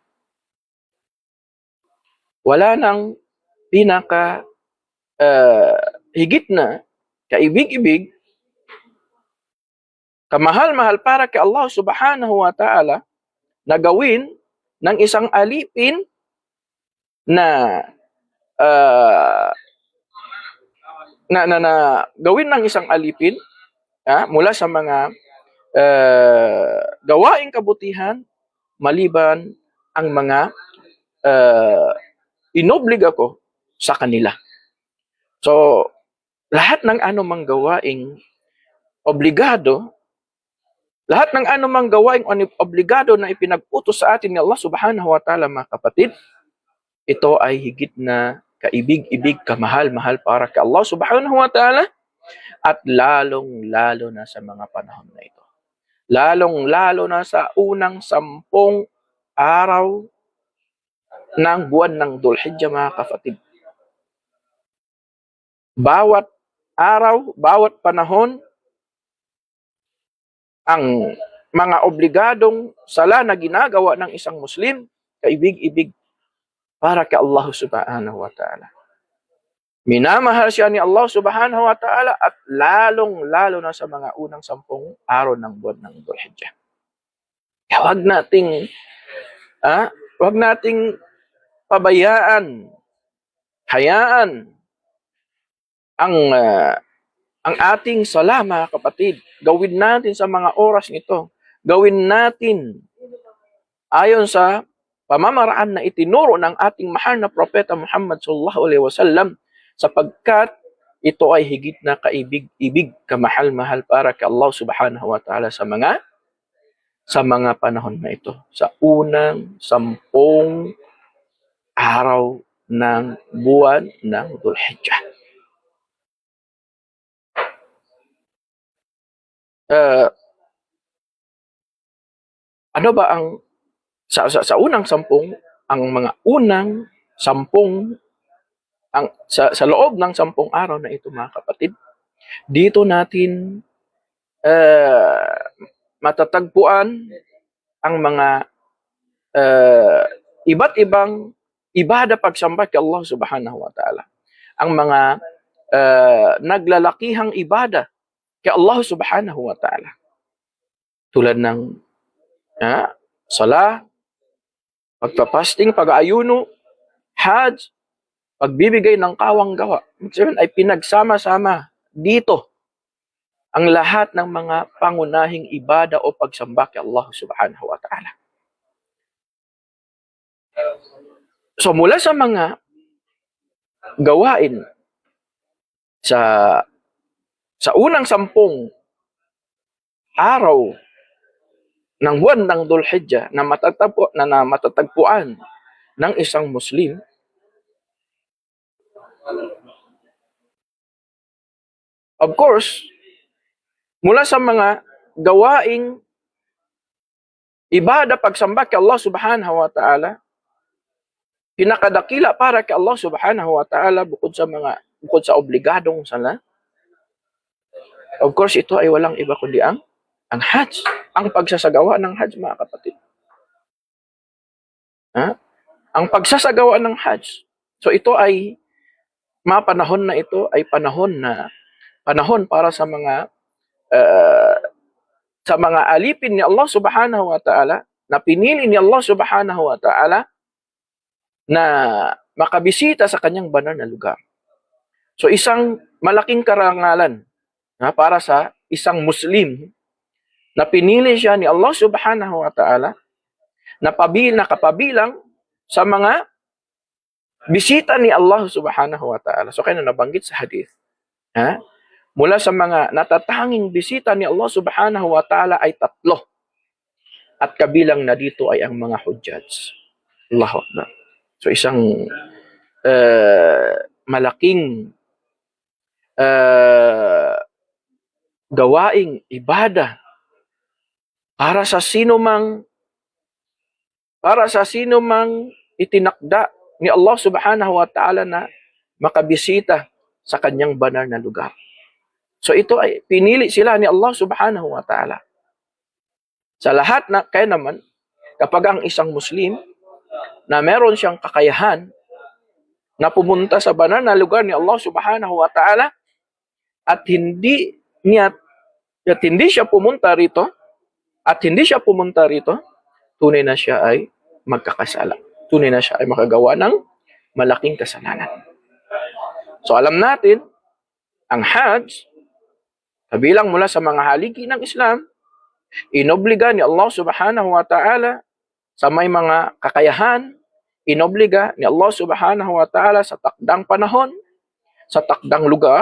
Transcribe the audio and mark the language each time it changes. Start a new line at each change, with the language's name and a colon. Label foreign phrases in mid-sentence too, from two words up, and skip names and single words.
Filipino: Wala nang pinaka higit na kaibig-ibig, kamahal-mahal para kay
Arabic: الله سبحانه وتعالى
Filipino: na gawin ng isang alipin na gawin ng isang alipin mula sa mga gawaing kabutihan maliban ang mga inobliga ko sa kanila. So, lahat ng anumang gawaing obligado, lahat ng anumang gawaing obligado na ipinag-utos sa atin ni
Arabic: الله سبحانه وتعالى,
Filipino: mga kapatid, ito ay higit na kaibig-ibig, kamahal-mahal para kay
Arabic: الله سبحانه وتعالى,
Filipino: at lalong-lalo na sa mga panahon na ito. Lalong-lalo na sa unang 10 araw ng buwan ng Dhul-Hijjah, mga kapatid. Bawat araw, bawat panahon, ang mga obligadong sala na ginagawa ng isang Muslim, kaibig-ibig para kay
Arabic: الله سبحانه وتعالى.
Filipino: Minamahal siya ni
Arabic: الله سبحانه وتعالى
Filipino: at lalong-lalo na sa mga unang 10 araw ng buwan ng Dhul-Hijjah. Huwag nating huwag nating pabayaan, hayaan ang ang ating sala, mga kapatid. Gawin natin sa mga oras nito. Gawin natin ayon sa pamamaraan na itinuro ng ating mahal na propeta Muhammad
Arabic: صلى الله عليه وسلم,
Filipino: sapagkat ito ay higit na kaibig-ibig, kamahal-mahal para kay
Arabic: الله سبحانه وتعالى
Filipino: sa mga panahon na ito. Sa unang 10 araw ng buwan ng Dhul-Hijjah. Ano ba ang sa unang 10, ang mga unang 10 sa loob ng 10 araw na ito, mga kapatid, dito natin matatagpuan ang mga iba't ibang ibada pagsamba kay
Arabic: الله سبحانه وتعالى.
Filipino: Ang mga naglalakihang ibada kay
Arabic: الله سبحانه وتعالى.
Filipino: Tulad ng sala, pagpapasting, pag-aayuno, hajj, pagbibigay ng kawang gawa. Ibig ay pinagsama-sama dito ang lahat ng mga pangunahing ibada o pagsamba kay
Arabic: الله سبحانه وتعالى.
Filipino: So mula sa mga gawain sa unang 10 araw ng buwan ng Dhul-Hijjah na matatagpuan ng isang Muslim,
English: of course,
Filipino: mula sa mga gawaing ibada pagsamba kay
Arabic: الله سبحانه وتعالى,
Filipino: pinakadakila para kay
Arabic: الله سبحانه وتعالى
Filipino: bukod sa obligadong sala,
English: of course,
Filipino: ito ay walang iba kundi ang hajj, ang pagsasagawa ng hajj, mga kapatid. Ang pagsasagawa ng hajj. So ito ay panahon na ito ay panahon para sa mga alipin ni
Arabic: الله سبحانه وتعالى,
Filipino: na pinili ni
Arabic: الله سبحانه وتعالى
Filipino: na makabisita sa kanyang banal na lugar. So isang malaking karangalan para sa isang Muslim na pinili siya ni
Arabic: الله سبحانه وتعالى
Filipino: na kapabilang sa mga bisita ni
Arabic: الله سبحانه وتعالى.
Filipino: So kaya nabanggit sa hadith, mula sa mga natatanging bisita ni
Arabic: الله سبحانه وتعالى
Filipino: ay 3. At kabilang na dito ay ang mga hujjaj.
Arabic: الله أكبر.
Filipino: So isang malaking gawaing ibada para sa sino mang itinakda ni
Arabic: الله سبحانه وتعالى
Filipino: na makabisita sa kanyang banal na lugar. So ito ay pinili sila ni
Arabic: الله سبحانه وتعالى.
Filipino: Sa lahat na, kaya naman, kapag ang isang Muslim na meron siyang kakayahan na pumunta sa banal na lugar ni
Arabic: الله سبحانه وتعالى
Filipino: at hindi siya pumunta rito, tunay na siya ay magkakasala. Tunay na siya ay makagawa ng malaking kasalanan. So alam natin, ang hajj, kabilang mula sa mga haligi ng Islam, inobliga ni
Arabic: الله سبحانه وتعالى
Filipino: sa may mga kakayahan, inobliga ni
Arabic: الله سبحانه وتعالى
Filipino: sa takdang panahon, sa takdang lugar.